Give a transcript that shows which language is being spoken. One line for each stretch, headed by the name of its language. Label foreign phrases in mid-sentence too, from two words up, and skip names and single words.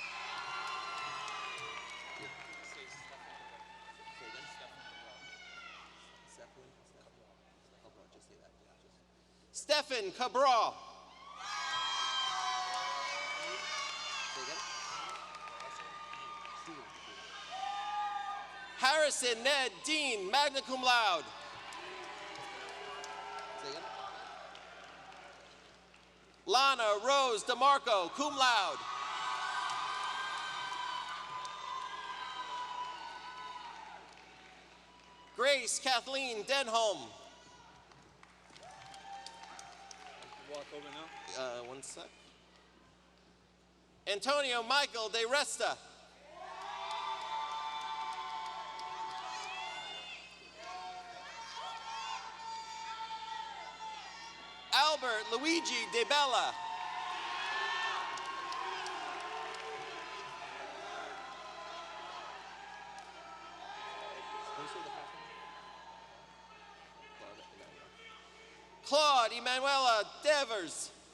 English: Stephen Cabral. Harrison Ned Dean,
Latin: magna cum laude.
English: Lana Rose DeMarco,
Latin: cum laude.
English: Grace Kathleen Denholm. Walk over now. One sec. Antonio Michael De Resta. Albert Luigi De Bella. Claude Emanuela Devers.